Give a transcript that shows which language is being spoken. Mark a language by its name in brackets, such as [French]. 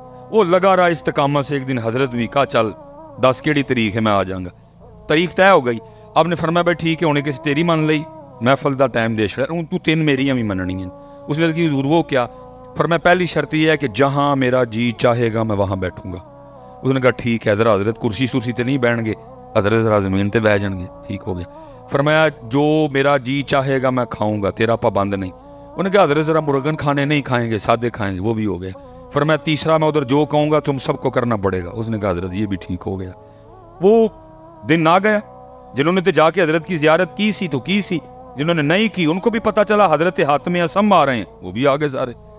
[Urdu] وہ لگا رہا استقامت سے, ایک دن حضرت بھی کہا چل 10 کیڑی تاریخ ہے میں آ جاؤں گا. تاریخ طے ہو گئی, آپ نے فرمایا بھائی ٹھیک ہے, [Punjabi] ہونے کسی تیری مان لئی, محفل دا ٹائم دے چھڑا, تو 3 میریاں بھی مننی ہیں. [Urdu] اس نے کہ حضور وہ کیا؟ فرمایا پہلی شرط یہ ہے کہ جہاں میرا جی چاہے گا میں وہاں بیٹھوں گا. اس نے کہا ٹھیک ہے, [Punjabi] ذرا حضرت کرسی سرسی تے نہیں بیٹھ گے, حضرت ذرا زمین تے بیٹھ جان گے. [Urdu] ٹھیک ہو گیا. فرمایا جو میرا جی چاہے گا میں کھاؤں گا, تیرا پابند نہیں. انہوں نے کہا حضرت ذرا مرغن کھانے نہیں کھائیں گے, سادے کھائیں گے. وہ بھی ہو گیا. فرمایا تیسرا میں ادھر جو کہوں گا تم سب کو کرنا پڑے گا. اس نے کہا حضرت یہ بھی ٹھیک ہو گیا. وہ دن آ گیا, جنہوں نے تو جا کے حضرت کی زیارت کی سی تو کی سی, جنہوں نے نہیں کی ان کو بھی پتا چلا حضرت حاتم اسم آ رہے ہیں, وہ بھی آگے سارے.